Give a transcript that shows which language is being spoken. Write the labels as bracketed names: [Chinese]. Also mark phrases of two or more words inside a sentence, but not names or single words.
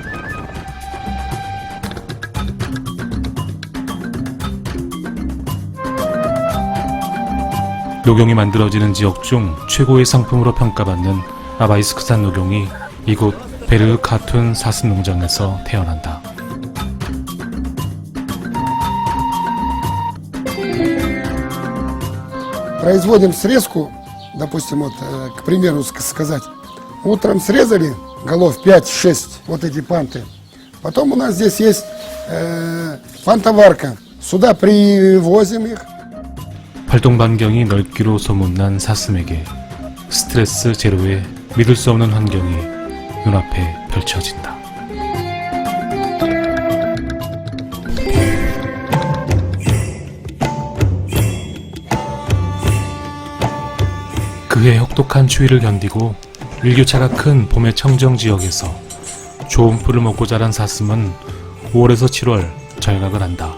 [Korean] 녹용이 만들어지는 지역 중 최고의 상품으로 평가받는 아바이스크산 녹용이 이곳 베르 카툰 사슴 농장에서 태어난다. [Russian] Производим срезку, допустим, вот, к примеру сказать, утром срезали голов 5-6, вот эти панты. Потом у нас здесь есть пантоварка. Сюда привозим их. [Korean] 활동 반경이 넓기로 소문난 사슴에게 스트레스 제로의 믿을 수 없는 환경이 눈앞에 펼쳐진다. 그의 혹독한 추위를 견디고 일교차가 큰 봄의 청정 지역에서 좋은 풀을 먹고 자란 사슴은 5월에서 7월 절각을 한다.